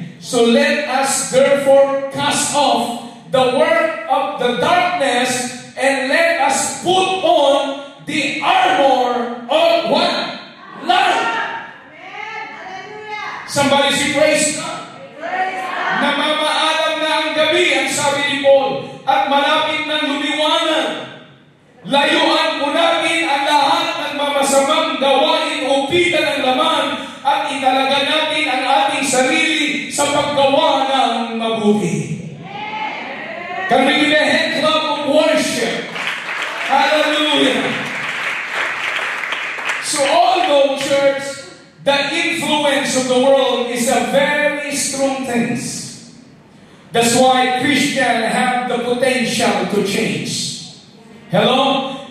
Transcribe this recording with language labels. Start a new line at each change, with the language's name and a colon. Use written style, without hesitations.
English: So let us therefore cast off the work of the darkness and let us put on the armor of what? Light. Somebody say, praise God.
Filipino: Namamaalam na ang gabi, ang sabi ni Paul, at malapit ng lumiwanag. Layuan po natin ang lahat ng mamasamang gawain o pita ng laman at italaga natin ang ating sarili sa paggawa ng mabuti.
English: Can we give a hand clap of worship? Hallelujah! So although, church, the influence of the world is a very strong thing. That's why Christians have the potential to change. Hello?